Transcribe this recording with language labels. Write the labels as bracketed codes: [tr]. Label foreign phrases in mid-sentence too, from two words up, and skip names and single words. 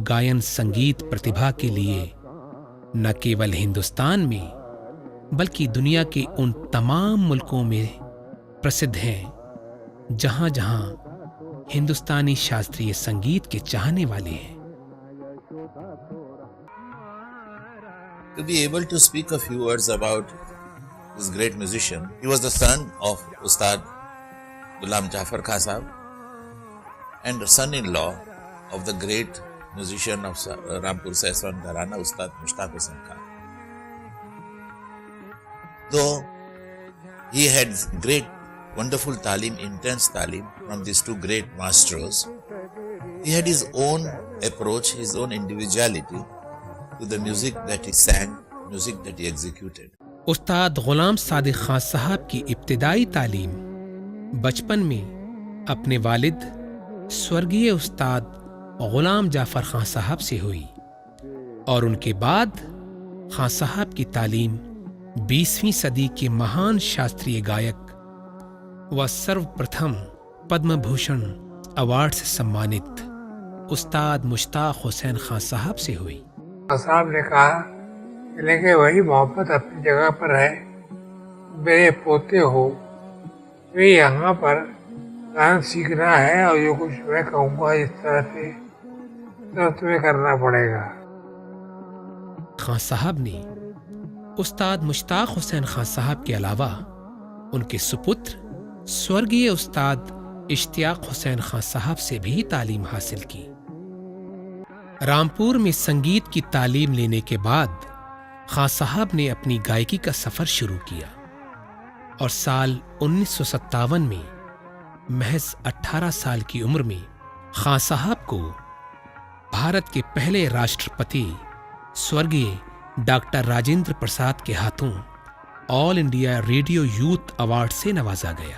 [hi] गायन संगीत प्रतिभा के लिए न केवल हिंदुस्तान में बल्कि दुनिया के उन तमाम मुल्कों में प्रसिद्ध हैं जहां जहां हिंदुस्तानी शास्त्रीय संगीत के चाहने वाले हैं। [en] To be able to speak a few words about this great musician, he was the son of Ustad Ghulam Jafar Khan Sahab and son-in-law of the great musician of Rampur Sahswan Gharana, Ustad Mushtaq Hussain Khan. Though he had great, wonderful talim, intense talim from these two great masters, he had his own approach, his own individuality to the music that he sang, music that he executed. [hi] उस्ताद गुलाम सादिक खां साहब की इब्तिदाई तालीम बचपन में अपने वालिद स्वर्गीय उस्ताद गुलाम जाफर खां साहब से हुई और उनके बाद खां साहब की तालीम 20वीं सदी के महान शास्त्रीय गायक व सर्वप्रथम पद्म भूषण अवार्ड से सम्मानित उस्ताद मुश्ताक हुसैन खां साहब से हुई। साहब ने कहा कि लेकिन वही मोहब्बत अपनी जगह पर है, मेरे पोते हो, तो यहाँ पर गान सीखना है और जो कुछ मैं कहूँगा इस तरह से तो तुम्हें करना पड़ेगा। खां साहब ने उस्ताद मुश्ताक हुसैन खां साहब के अलावा उनके सुपुत्र स्वर्गीय उस्ताद इश्तियाक हुसैन खां साहब से भी तालीम हासिल की। रामपुर में संगीत की तालीम लेने के बाद खां साहब ने अपनी गायकी का सफर शुरू किया और साल 1957 में महज 18 साल की उम्र में खां साहब को भारत के पहले राष्ट्रपति स्वर्गीय डॉक्टर राजेंद्र प्रसाद के हाथों ऑल इंडिया रेडियो यूथ अवार्ड से नवाजा गया।